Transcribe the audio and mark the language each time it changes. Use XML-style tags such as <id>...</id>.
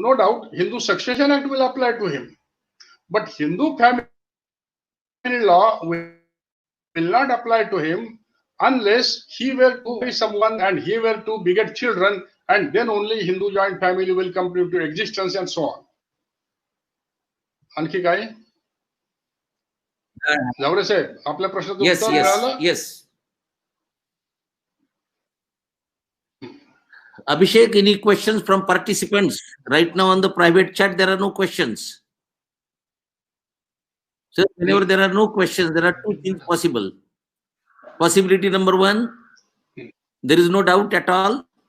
<en>No doubt, Hindu Succession Act will apply to him. But Hindu family law will not apply to him unless he were to marry someone and he were to beget children, and then only Hindu joint family will come into existence and so on.</en> <mr>आणखी काय? जावरे साहेब, आपल्या प्रश्नाचं उत्तर मिळालं?</mr> <en>Yes. Abhishek, any questions from participants? Right now on the private chat, there are no questions. So whenever there are no questions, there are two things possible. Possibility number one, there is no doubt at all.</en>